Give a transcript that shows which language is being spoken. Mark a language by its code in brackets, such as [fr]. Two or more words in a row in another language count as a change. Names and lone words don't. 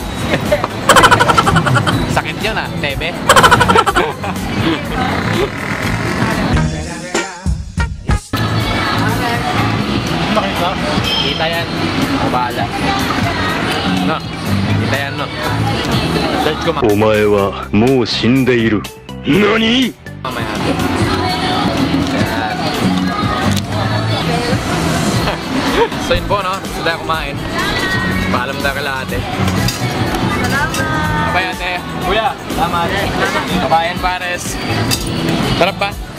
[tl] Sakit yun ah, Tebe. Makita? Kita yan. Ako bahala. No? Kita yan, no? Search ko [ja] お前はもう死んでいる。何？ [tl] mamaya. Yan. So yun po, no? Gusto tayo kumain. Paalam tayo kay ate. Salamat! Kabay ate. Kuya, salamat. Kabayan pares. Sarap ba?